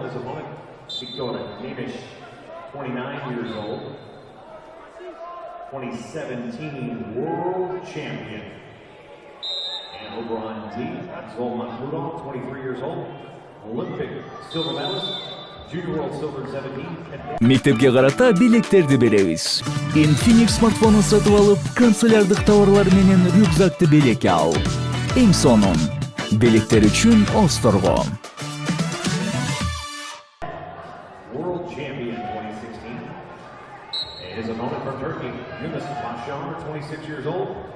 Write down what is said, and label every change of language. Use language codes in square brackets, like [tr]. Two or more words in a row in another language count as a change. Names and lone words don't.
[en] His opponent, Viktor Nemish, 29 years old, 2017 world champion. And over on D, Zoltan Mahmudov, 23 years old, Olympic silver medalist, junior world silver 17. [ky] Мектепке карата белектерди беребиз. Infinix смартфонун сатып алып, канцелярдык товарлар менен рюкзакты белекке ал. Эң сонун белектер үчүн Осторго. [en] World champion 2016. And his opponent from Turkey, Yunus Bashar, 26 years old.